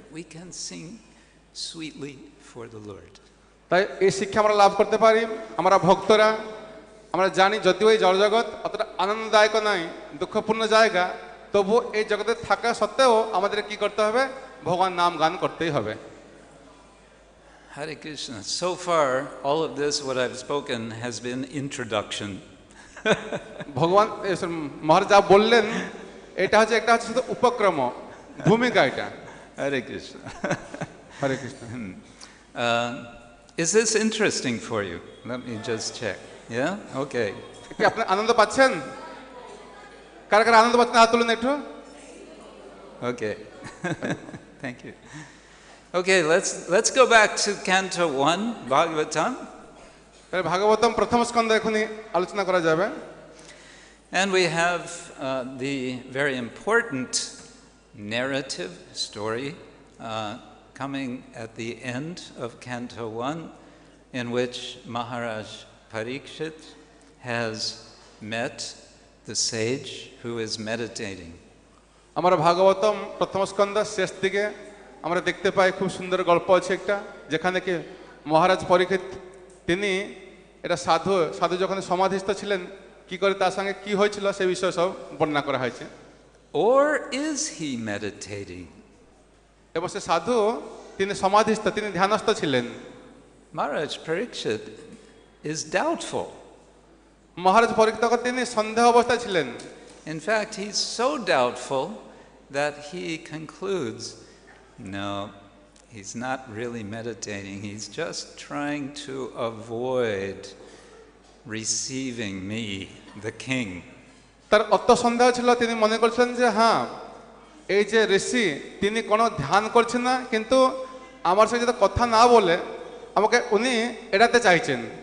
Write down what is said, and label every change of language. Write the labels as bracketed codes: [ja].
[en] We can sing sweetly for the Lord. [bn] তাই এই শিক্ষা আমরা লাভ করতে পারি। আমরা ভক্তরা আমরা জানি যদিও এই জড়জগৎ অতটা আনন্দদায়ক নয়, দুঃখপূর্ণ জায়গা, তবু এই জগতে থাকা সত্ত্বেও আমাদের কি করতে হবে, ভগবান নাম গান করতেই হবে। [sa] Hare Krishna. [en] So far, all of this, what I've spoken, has been introduction. [bn] ভগবান মহারাজ যা বললেন এটা হচ্ছে একটা শুধু উপক্রম, ভূমিকা এটা। [sa] Hare Krishna. Hare Krishna. [en] Is this interesting for you? Let me just check. Yeah? Okay. [bn] কি আপনি আনন্দ পাচ্ছেন? কারা কারা আনন্দ পাচ্ছেন হাত তুলুন একটু। [en] Okay. Thank you. Okay, let's go back to Canto 1, Bhagavatam. [bn] Bhagavatam প্রথম স্কন্ধ এখনই আলোচনা করা যাবে। [en] And we have the very important narrative story coming at the end of Canto 1, in which Maharaj Parikshit has met the sage who is meditating. [bn] আমরা ভাগবতম প্রথম স্কন্ধ শেষ দিকে আমরা দেখতে পাই খুব সুন্দর গল্প আছে একটা, যেখানে কি মহারাজ পরীক্ষিত তিনি এটা সাধু যখন সমাধিস্থ ছিলেন কি করে তার সঙ্গে কি হয়েছিল সে বিষয়ে সব বর্ণনা করা হয়েছে। [en] Or is he meditating? [bn] এবং সে সাধু তিনি সমাধিস্থ, তিনি ধ্যানস্থ ছিলেন। [en] Maharaj Parikshit is doubtful. [bn] মহারাজ পরীক্ষিত তিনি সন্দেহ অবস্থায় ছিলেন। [en] In fact, he's so doubtful that he concludes, no, he's not really meditating. He's just trying to avoid receiving me, the king. [bn] তার অত সন্দেহ ছিল, তিনি মনে করছিলেন যে হ্যাঁ এই যে ঋষি তিনি কোনো ধ্যান করছেন না, কিন্তু আমার সাথে যদি কথা না বলে আমাকে উনি এড়াতে চাইছেন।